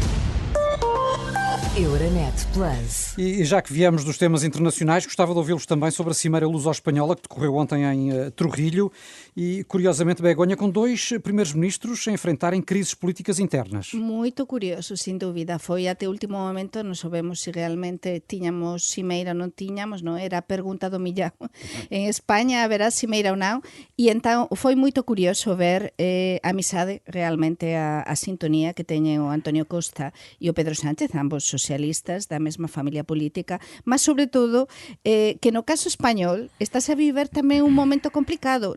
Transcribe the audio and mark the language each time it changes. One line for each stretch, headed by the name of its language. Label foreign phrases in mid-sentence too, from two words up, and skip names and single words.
Portuguese: Euronet Plus. E já que viemos dos temas internacionais, gostava de ouvi-los também sobre a Cimeira Luso-Espanhola, que decorreu ontem em Trujillo, e, curiosamente, Begonha, com 2 primeiros-ministros a enfrentarem crises políticas internas. Muito curioso, sem dúvida. Foi até o último momento,
Galician: non sabemos se realmente tiñamos cimeira ou non tiñamos, non? Era a pergunta do millón. En España haberá cimeira ou non? E entón foi moito curioso ver a amizade, realmente a sintonía que teñen o Antonio Costa e o Pedro Sánchez, ambos socialistas da mesma familia política, mas sobre todo que no caso español estás a viver tamén un momento complicado.